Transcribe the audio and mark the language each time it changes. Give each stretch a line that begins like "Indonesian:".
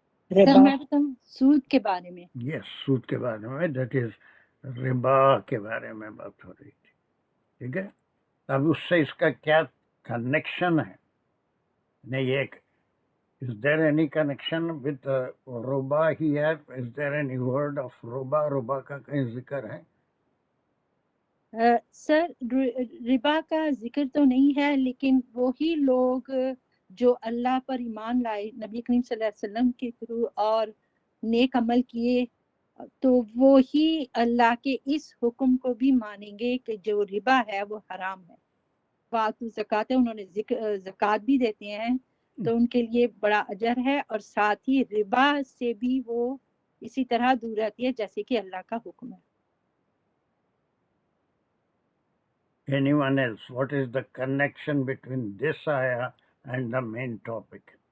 Urdu: سر میں بتاؤں سود کے بارے میں.
English: yes,
Urdu: سود کے بارے میں،
English: that is
Urdu: ربا کے بارے میں بات ہو رہی تھی. ٹھیک ہے، اب اس سے اس کا کیا کنیکشن ہے؟ نہیں، ایک
English: is there any connection with roba here? Is there any word of roba
Urdu: کا کہیں ذکر ہے؟ سر ربا کا ذکر تو نہیں ہے، لیکن وہی لوگ جو اللہ پر ایمان لائے نبی کریم صلی اللہ علیہ وسلم کے تھرو اور نیک عمل کیے، تو وہی اللہ کے اس حکم کو بھی مانیں گے کہ جو ربا ہے وہ حرام ہے. فاتو زکات ہے، انہوں نے زکوٰۃ بھی دیتے ہیں تو ان کے لیے بڑا اجر ہے، اور ساتھ ہی ربا سے بھی وہ اسی طرح دور رہتی ہے جیسے کہ اللہ کا حکم ہے.
English: Anyone else? What is the connection between this ayah and the main topic?